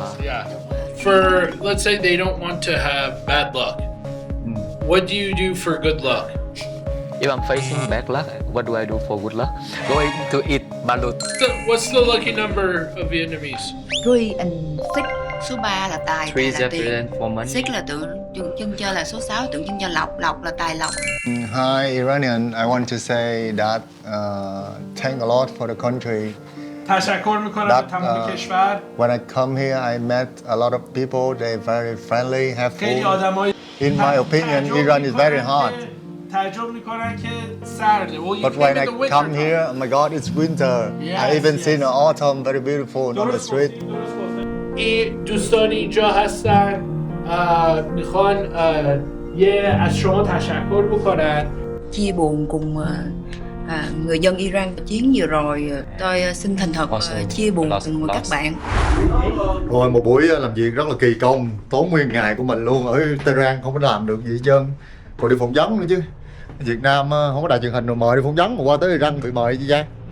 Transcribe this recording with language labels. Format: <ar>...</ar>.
<en>Yeah. For, let's say they don't want to have bad luck. What do you do for good luck? If I'm facing bad luck, what do I do for good luck? Going to eat balut. What's the lucky number of Vietnamese? 3 and 6.</en> <vi>Số 3 là tài,</vi> <en>3</en> <vi>tài là tiền.</vi> <en>represent for money.</en> <vi>6 là tượng trưng cho là số 6 tượng trưng cho lộc, lộc là tài lộc.</vi> <en>Hi Iranian, I want to say that thank a lot for the country.</en> <fa>تشکر میکنم به تمام کشور.</fa> <en>When I come here, I met a lot of people. They're very friendly,</en> <fa>خیلی</fa> <en>helpful.</en> <fa>آدمای</fa> <en>In my opinion, Iran is very hot.</en> <fa>تعجب میکنن که سرده.</fa> <en>But when I come here, oh my God, it's winter. I even seen the autumn, very beautiful on the street.</en> <fa>این دوستان اینجا هستن میخوان از شما تشکر بکنن.</fa> <vi>Chia buồn cùng người dân Iran chiến vừa rồi, tôi xin thành thật chia buồn cùng các bạn. Rồi một buổi làm việc rất là kỳ công, tốn nguyên ngày của mình luôn. Ở Tehran không có làm được gì hết trơn, còn đi phỏng vấn nữa chứ. Việt Nam không có đài truyền hình rồi mời đi phỏng vấn, mà qua tới Iran bị mời chứ Giang.</vi>